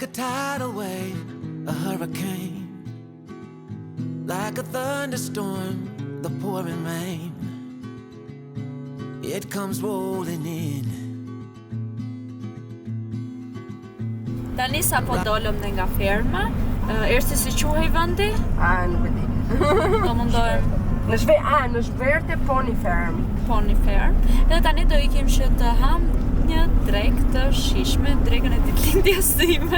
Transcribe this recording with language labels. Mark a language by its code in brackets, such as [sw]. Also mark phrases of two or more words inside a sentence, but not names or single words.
[en] tidal wave, a hurricane, like a thunderstorm, the pouring rain, it comes rolling in. [sq] Tani sa po dolëm dhe nga ferma, ersi si quhej vendi? Nuk e di. Do mundohem Në Shverte Pony Farm. Pony Farm. Edhe tani do ikim që të ham një drekë të shishme, drekën e ditëlindjes time.